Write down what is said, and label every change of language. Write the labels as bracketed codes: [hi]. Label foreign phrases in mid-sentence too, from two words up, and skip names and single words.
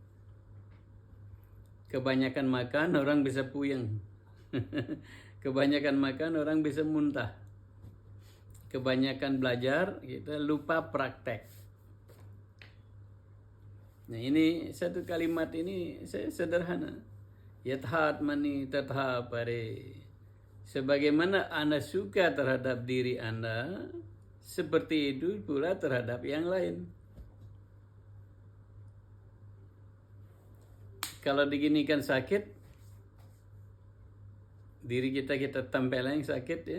[id] Kebanyakan makan, orang bisa puyeng. Kebanyakan makan, orang bisa muntah. Kebanyakan belajar, kita lupa praktek. Nah, ini satu kalimat ini saya sederhana. [sa] यथात्मनि तथा परे. [id] Sebagaimana Anda suka terhadap diri Anda, seperti itu pula terhadap yang lain. Kalau diginikan sakit, diri kita tempeleng sakit ya.